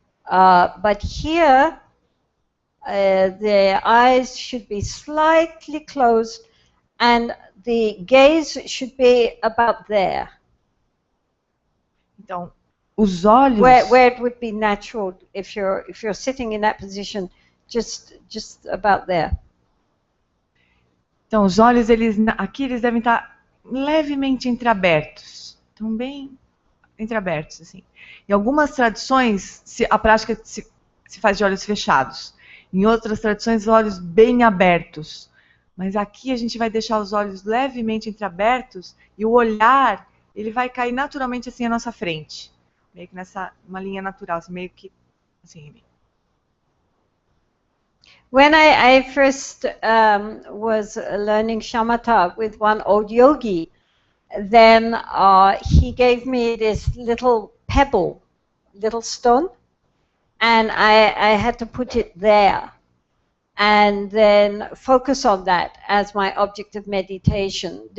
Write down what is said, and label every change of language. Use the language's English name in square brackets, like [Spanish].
[English] But here, the eyes should be slightly closed, and the gaze should be about there. [Portuguese] Então, os olhos. [English] Where it would be natural, if you're sitting in that position, just about there. [Portuguese] Então, os olhos, aqui eles devem estar levemente entreabertos. Estão bem entreabertos, assim. Em algumas tradições, a prática se faz de olhos fechados. Em outras tradições, olhos bem abertos. Mas aqui a gente vai deixar os olhos levemente entreabertos e o olhar, ele vai cair naturalmente assim à nossa frente. Meio que uma linha natural, assim, meio que assim. [English] When I first was learning shamatha with one old yogi, then he gave me this little pebble, little stone, and I had to put it there and then focus on that as my object of meditation.